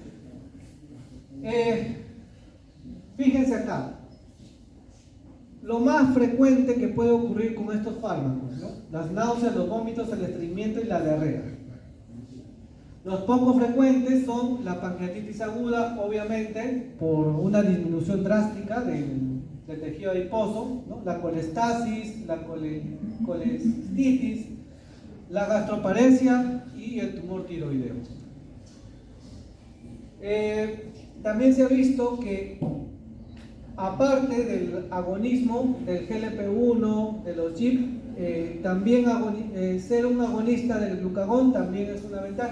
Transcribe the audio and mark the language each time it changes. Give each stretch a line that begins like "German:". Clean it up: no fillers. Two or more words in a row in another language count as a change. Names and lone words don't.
Spanish: Fíjense acá, lo más frecuente que puede ocurrir con estos fármacos, ¿no? Las náuseas, los vómitos, el estreñimiento y la diarrea. Los poco frecuentes son la pancreatitis aguda, obviamente, por una disminución drástica del tejido adiposo, ¿no? La colestasis, la colestitis, la gastroparesia y el tumor tiroideo. También se ha visto que, aparte del agonismo del GLP-1, de los GIP, también ser un agonista del glucagón también es una ventaja.